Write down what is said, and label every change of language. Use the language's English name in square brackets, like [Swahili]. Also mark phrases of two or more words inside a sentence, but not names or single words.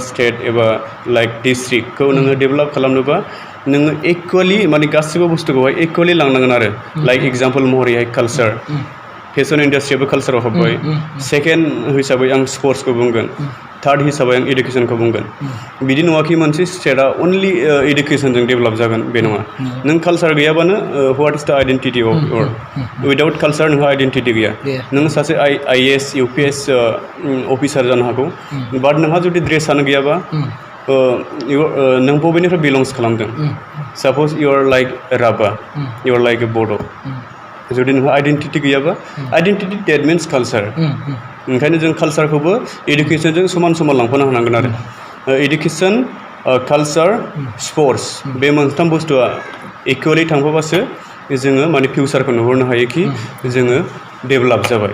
[Bodo] स्टेट एबा लाइक डिस्ट्रिक्टखौ नोङो डेभेलप खालामनोबा नोङो इकुवेलि माने गासिबो बुस्थुखौहाय इकुवेलि लांनांगोन आरो [English] like example [Bodo] महरैहाय कालचार फेशन इन्डास्ट्रियाबो कालचाराव हाबबाय सेकेन्ड हिसाबै आं स्पर्ट्सखौ बुंगोन थार्ड हिसाबै आं इडुकेसनखौ बुंगोन बिदि नङाखि मोनसे स्टेटआ अनलि इडुकेसनजों डेभेलप जागोन बे नङा नों कालचार गैयाबानो [English] what is the identity of your [Bodo] उइदाउट कालचार नोंहा आइडेन्टिटि गैया नों सासे IAS UPS अफिसार जानो हागौ बाट नोंहा जुदि ड्रेसानो गैयाबा नों बबेनिफ्राय बिलंस खालामदों [English] suppose you are like Rabha you are like a Bodo' [Bodo] जुदि नोंहा आइडेन्टिटि गैयाबा [English] identity that means culture [Bodo] ओंखायनो जों कालचारखौबो इडुकेसनजों समान समान लांफानो हानांगोन आरो इडुकेसन कालचार स्पर्ट्स बे मोनथाम बुस्थुआ इकुवेलि थांफाबासो जोङो माने फिउचारखौ नुहुरनो हायोखि जोङो डेभेलप जाबाय